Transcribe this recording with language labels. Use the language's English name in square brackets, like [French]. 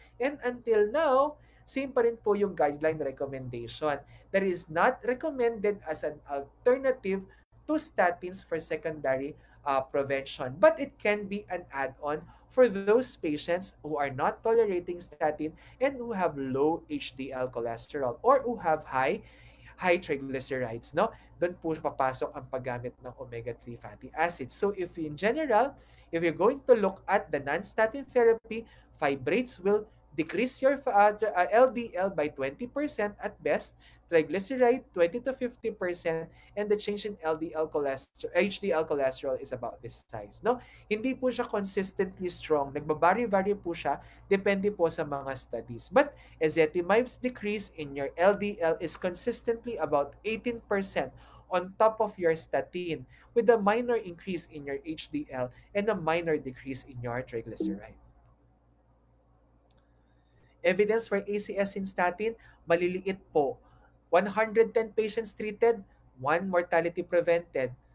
[English] And until now, [Filipino] same pa rin po yung [English] guideline recommendation that is not recommended as an alternative to statins for secondary prevention. But it can be an add-on for those patients who are not tolerating statin and who have low HDL cholesterol or who have high triglycerides, no? [Filipino] Doon po papasok ang paggamit ng omega-3 fatty acids. [English] So if in general, if you're going to look at the non-statin therapy, fibrates will decrease your LDL by 20% at best, triglyceride 20 to 50%, and the change in HDL cholesterol is about this size, no? [Filipino] Hindi po siya consistently strong. Nagbabari-vary po siya, depende po sa mga studies. [English] But ezetimabe's decrease in your LDL is consistently about 18% on top of your statin, with a minor increase in your HDL and a minor decrease in your triglyceride. Evidence for ACS in statin, [Filipino] maliliit po. [English] 110 patients treated, 1 mortality prevented.